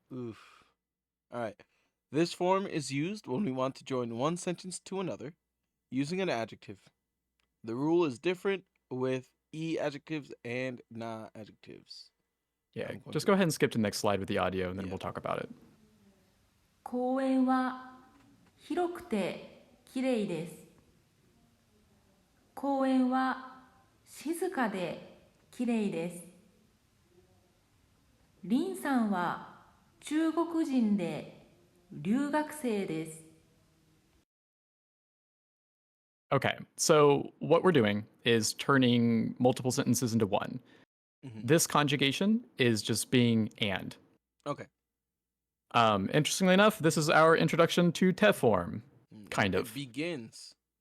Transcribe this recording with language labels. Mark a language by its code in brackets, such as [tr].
[en] Oof. All right. This form is used when we want to join one sentence to another using an adjective. The rule is different with e adjectives and na adjectives. Yeah. I'm going Just to- go ahead and skip to the next slide with the audio, and then Yeah. we'll talk about it. [ja] 公園は広くてきれいです。公園は静かできれいです。林さんは中国人で留学生です。 [en] Okay. So what we're doing is turning multiple sentences into one. Mhm. This conjugation is just being and. Okay. Interestingly enough, this is our introduction to te form. Kind It of. begins.